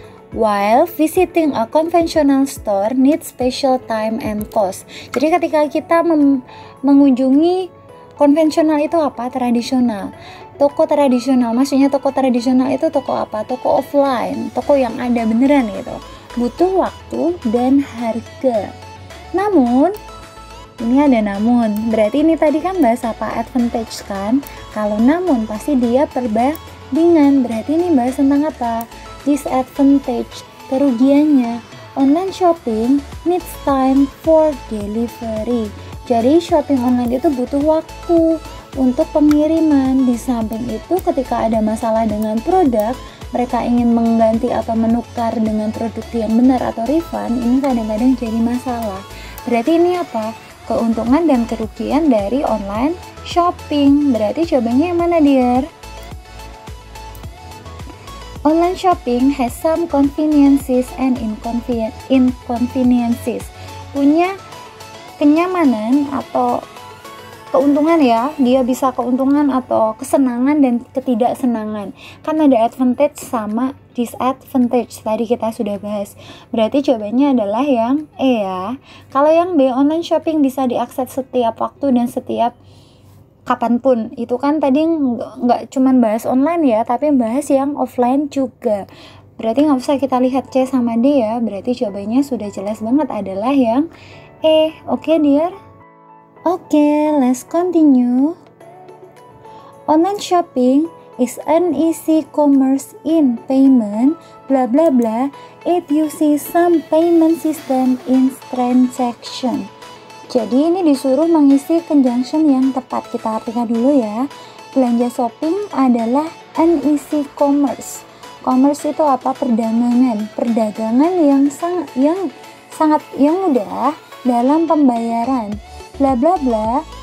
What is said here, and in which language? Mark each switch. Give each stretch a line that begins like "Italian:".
English: While visiting a conventional store needs special time and cost.
Indonesian: Jadi ketika kita mengunjungi konvensional itu apa? Tradisional. Toko tradisional, maksudnya toko tradisional itu toko apa? Toko offline, toko yang ada beneran gitu. Butuh waktu dan harga. Namun, ini ada namun. Berarti ini tadi kan bahas apa? Advantage kan? Kalau namun pasti dia perbandingan. Berarti ini bahas tentang apa? Disadvantage, kerugiannya.
English: Online shopping needs time for delivery.
Indonesian: Jadi shopping online itu butuh waktu untuk pengiriman. Di samping itu ketika ada masalah dengan produk, mereka ingin mengganti atau menukar dengan produk yang benar atau refund, ini kadang-kadang jadi masalah. Berarti ini apa? Keuntungan dan kerugian dari online shopping. Berarti jawabannya yang mana, dear?
English: Online shopping has some conveniences and inconveniences.
Indonesian: Punya kenyamanan atau keuntungan ya, dia bisa keuntungan atau kesenangan dan ketidaksenangan. Kan ada advantage sama disadvantage, tadi kita sudah bahas. Berarti jawabannya adalah yang E ya. Kalau yang B, online shopping bisa diakses setiap waktu dan setiap kapanpun. Itu kan tadi nggak cuman bahas online ya, tapi bahas yang offline juga. Berarti nggak usah kita lihat C sama D ya. Berarti jawabannya sudah jelas banget adalah yang E.
English: Oke, dear? Oke, let's continue. Online shopping is an easy commerce in payment, blah blah blah. It uses some payment system in transaction.
Indonesian: Jadi ini disuruh mengisi conjunction yang tepat. Kita artikan dulu ya. Belanja shopping adalah
English: an easy commerce.
Indonesian: Commerce itu apa? Perdagangan. Perdagangan yang mudah dalam pembayaran. Bla bla bla.